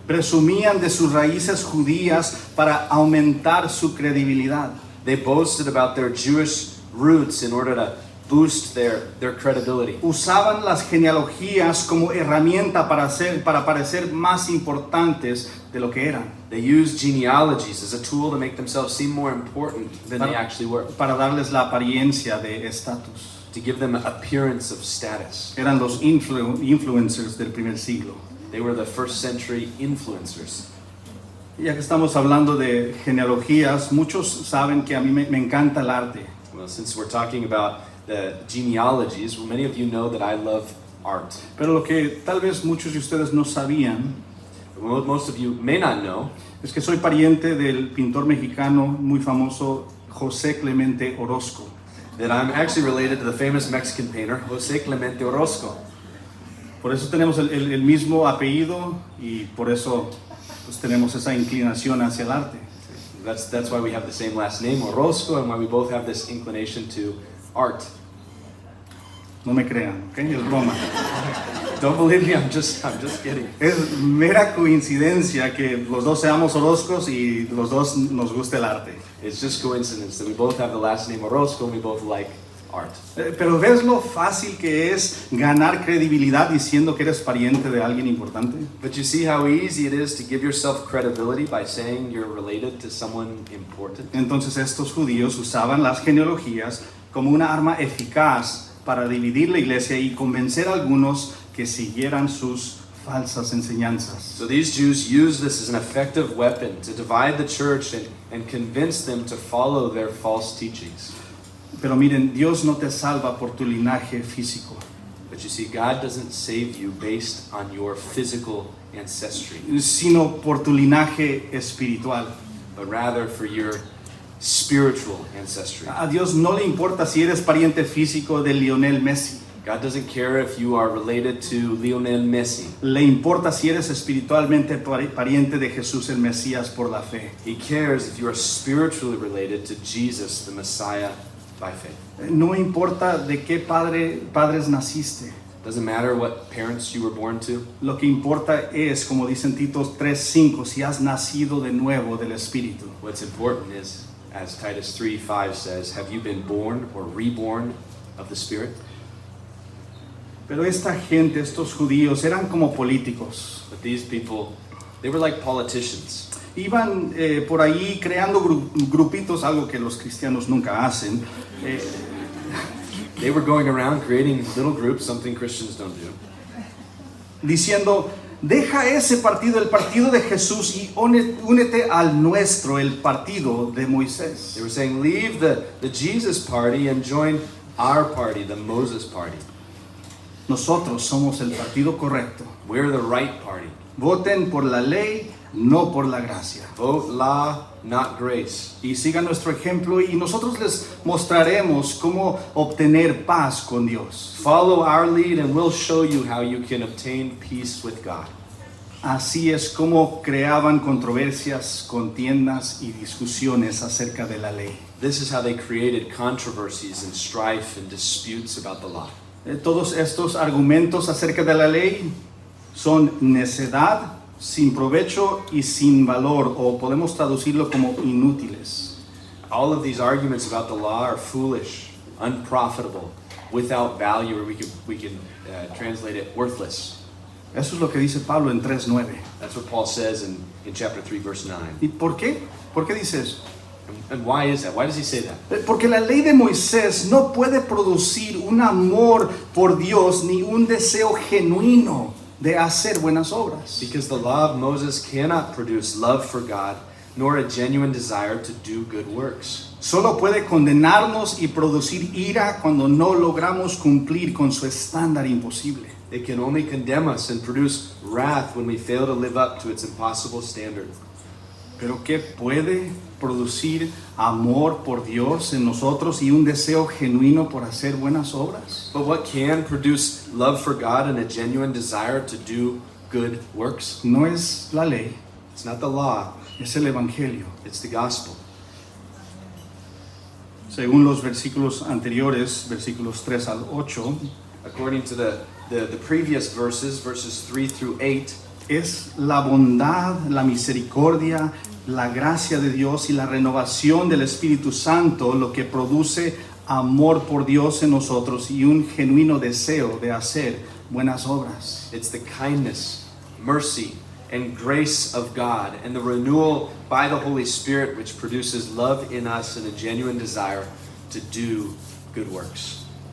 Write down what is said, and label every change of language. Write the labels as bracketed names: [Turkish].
[Spanish] Presumían de sus raíces judías para aumentar su credibilidad. [English] They boasted about their Jewish roots in order to boost their credibility. [Spanish] Usaban las genealogías como herramienta para parecer más importantes de lo que eran. [English] They used genealogies as a tool to make themselves seem more important than they actually were. [Spanish] Para darles la apariencia de estatus. [English] To give them an appearance of status. [Spanish] Eran los influencers del primer siglo. [English] They were the first century influencers. [Spanish] Ya que estamos hablando de genealogías, muchos saben que a mí me encanta el arte. [English] Well, since we're talking about the genealogies, well, many of you know that I love art. [Spanish] Pero lo que tal vez muchos de ustedes no sabían [English] Most of you may not know [Spanish] es que soy pariente del pintor mexicano muy famoso José Clemente Orozco. [English] that I'm actually related to the famous Mexican painter José Clemente Orozco. [Spanish] Por eso tenemos el mismo apellido y por eso pues, tenemos esa inclinación hacia el arte. [English] That's why we have the same last name, Orozco, and why we both have this inclination to art. [Spanish] No me crean, ¿ok? Es broma. [English] Don't believe me, I'm just kidding. [Spanish] Es mera coincidencia que los dos seamos Orozcos y los dos nos guste el arte. [English] It's just coincidence that we both have the last name Orozco and we both like art. [Spanish] Pero ¿ves lo fácil que es ganar credibilidad diciendo que eres pariente de alguien importante? [English] But you see how easy it is to give yourself credibility by saying you're related to someone important? [Spanish] Entonces estos judíos usaban las genealogías como una arma eficaz para dividir la iglesia y convencer a algunos que siguieran sus falsas enseñanzas. [English] So these Jews used this as an effective weapon to divide the church and convince them to follow their false teachings. [Spanish] Pero miren, Dios no te salva por tu linaje físico. [English] But you see, God doesn't save you based on your physical ancestry, [Spanish] sino por tu linaje espiritual. [English] but rather for your spiritual ancestry. [Spanish] A Dios no le importa si eres pariente físico de Lionel Messi. [English] God doesn't care if you are related to Lionel Messi. [Spanish] Le importa si eres espiritualmente pariente de Jesús el Mesías por la fe. [English] He cares if you are spiritually related to Jesus, the Messiah, by faith. [Spanish] No importa de qué padres naciste. [English] Doesn't matter what parents you were born to. [Spanish] Lo que importa es, como dice en Tito 3:5, si has nacido de nuevo del Espíritu. [English] What's important is, as Titus 3:5 says, have you been born or reborn of the Spirit? [Spanish] Pero esta gente, estos judíos, eran como políticos. [English] But these people, they were like politicians. [Spanish] Iban por ahí creando grupitos, algo que los cristianos nunca hacen. [English] They were going around creating little groups, something Christians don't do. [Spanish] Diciendo, deja ese partido, el partido de Jesús, y únete al nuestro, el partido de Moisés. [English] They were saying, leave the Jesus party and join our party, the Moses party. [Spanish] Nosotros somos el partido correcto. [English] We're the right party. [Spanish] Voten por la ley, no por la gracia. [English] Vote law, not grace. [Spanish] Y sigan nuestro ejemplo y nosotros les mostraremos cómo obtener paz con Dios. [English] Follow our lead and we'll show you how you can obtain peace with God. [Spanish] Así es como creaban controversias, contiendas y discusiones acerca de la ley. [English] This is how they created controversies and strife and disputes about the law. [Spanish] Todos estos argumentos acerca de la ley son necedad, sin provecho y sin valor, o podemos traducirlo como inútiles. [English] All of these arguments about the law are foolish, unprofitable, without value, or we can translate it worthless. [Spanish] Eso es lo que dice Pablo en 3:9. [English] That's what Paul says in chapter 3, verse 9. [Spanish] ¿Y por qué? ¿Por qué dice eso? [English] And why is that? Why does he say that? [Spanish] Porque la ley de Moisés no puede producir un amor por Dios ni un deseo genuino de hacer buenas obras. [English] Because the law of Moses cannot produce love for God, nor a genuine desire to do good works. [Spanish] Solo puede condenarnos y producir ira cuando no logramos cumplir con su estándar imposible. [English] It can only condemn us and produce wrath when we fail to live up to its impossible standard. [Spanish] Pero ¿qué puede producir amor por Dios en nosotros y un deseo genuino por hacer buenas obras? [English] But what can produce love for God and a genuine desire to do good works? [Spanish] No es la ley, [English] It's not the law, [Spanish] es el evangelio. [English] it's the gospel. [Spanish] Según los versículos anteriores, versículos 3 al 8, [English] According to the previous verses 3 through 8, [Spanish] es la bondad, la misericordia, la gracia de Dios y la renovación del Espíritu Santo lo que produce amor por Dios en nosotros y un genuino deseo de hacer buenas obras. [English] it's the kindness, mercy, and grace of God and the renewal by the Holy Spirit which produces love in us and a genuine desire to do good works.